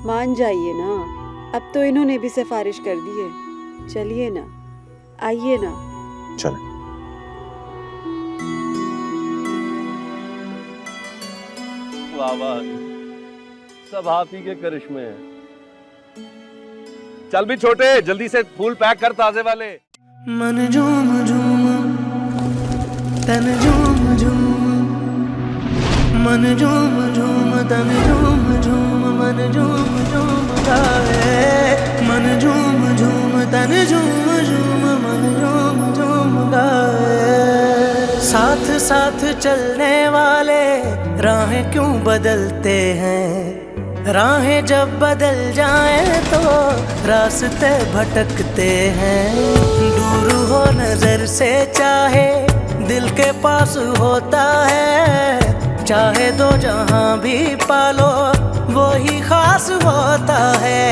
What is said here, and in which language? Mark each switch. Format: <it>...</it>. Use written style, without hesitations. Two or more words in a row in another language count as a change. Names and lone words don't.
<hi>मान जाइए ना, अब तो इन्होंने भी सिफारिश कर दी है। चलिए ना, आइए ना। चलें। वाह वाह, सब आप ही के करिश्मे हैं। चल भी छोटे, जल्दी से फूल पैक कर ताजे वाले। मन झूम झूम तन झूम झूम, मन झूम झूम तन झूम झूम, मन झूम झूम गाए। मन झूम झूम तन झूम झूम, मन झूम झूम गाए। साथ साथ चलने वाले राहें क्यों बदलते हैं, राहें जब बदल जाएं तो रास्ते भटकते हैं। दूर हो नजर से चाहे दिल के पास होता है, चाहे दो जहां भी पालो वो ही खास होता है।</hi>